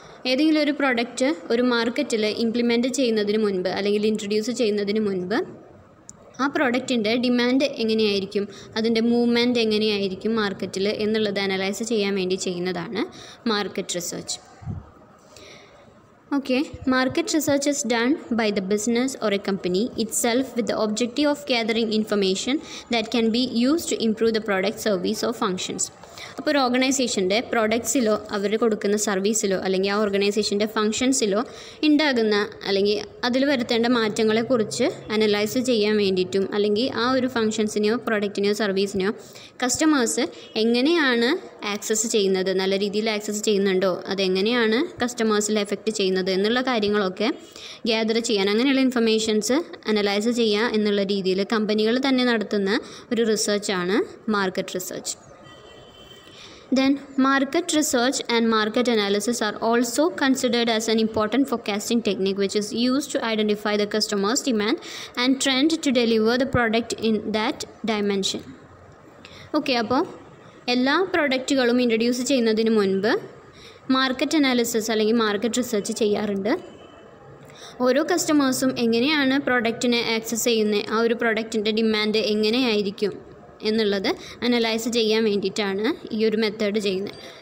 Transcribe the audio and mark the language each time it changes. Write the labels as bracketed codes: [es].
[ml] ഏതെങ്കിലും ഒരു പ്രൊഡക്റ്റ് ഒരു മാർക്കറ്റിൽ ഇംപ്ലിമെൻറ്റ് ചെയ്യുന്നതിന് മുൻപ് അല്ലെങ്കിൽ ഇൻട്രൊഡ്യൂസ് ചെയ്യുന്നതിന് മുൻപ് ആ പ്രോഡക്റ്റിൻ്റെ ഡിമാൻഡ് എങ്ങനെയായിരിക്കും, അതിൻ്റെ മൂവ്മെൻറ്റ് എങ്ങനെയായിരിക്കും മാർക്കറ്റിൽ എന്നുള്ളത് അനലൈസ് ചെയ്യാൻ വേണ്ടി ചെയ്യുന്നതാണ് market research. [en] Okay, market research is done by the business or a company itself with the objective of gathering information that can be used to improve the product, service or functions. [ml] അപ്പോൾ ഒരു ഓർഗനൈസേഷൻ്റെ പ്രോഡക്ട്സിലോ അവർ കൊടുക്കുന്ന സർവീസിലോ അല്ലെങ്കിൽ ആ ഓർഗനൈസേഷൻ്റെ ഫങ്ഷൻസിലോ ഉണ്ടാകുന്ന അല്ലെങ്കിൽ അതിൽ വരുത്തേണ്ട മാറ്റങ്ങളെക്കുറിച്ച് analyse ചെയ്യാൻ വേണ്ടിയിട്ടും അല്ലെങ്കിൽ ആ ഒരു ഫങ്ഷൻസിനെയോ പ്രോഡക്റ്റിനെയോ സർവീസിനെയോ കസ്റ്റമേഴ്സ് എങ്ങനെയാണ് ആക്സസ് ചെയ്യുന്നത്, നല്ല രീതിയിൽ ആക്സസ് ചെയ്യുന്നുണ്ടോ, അതെങ്ങനെയാണ് കസ്റ്റമേഴ്സിൽ എഫക്റ്റ് ചെയ്യുന്നത് എന്നുള്ള കാര്യങ്ങളൊക്കെ ഗ്യാദർ ചെയ്യാൻ, അങ്ങനെയുള്ള ഇൻഫർമേഷൻസ് അനലൈസ് ചെയ്യുക എന്നുള്ള രീതിയിൽ കമ്പനികൾ തന്നെ നടത്തുന്ന ഒരു റിസർച്ചാണ് market research. [en] Then market research and market analysis are also considered as an important forecasting technique which is used to identify the customer's demand and trend to deliver the product in that dimension. [ml] Okay, അപ്പോൾ എല്ലാ പ്രൊഡക്റ്റുകളും introduce ചെയ്യുന്നതിന് മുൻപ് market analysis അല്ലെങ്കിൽ market research ചെയ്യാറുണ്ട്. ഓരോ കസ്റ്റമേഴ്സും എങ്ങനെയാണ് പ്രൊഡക്റ്റിനെ access ചെയ്യുന്നത്, ആ ഒരു പ്രൊഡക്റ്റിൻ്റെ ഡിമാൻഡ് എങ്ങനെയായിരിക്കും എന്നുള്ളത് അനലൈസ് ചെയ്യാൻ വേണ്ടിയിട്ടാണ് ഈ ഒരു മെത്തേഡ് ചെയ്യുന്നത്.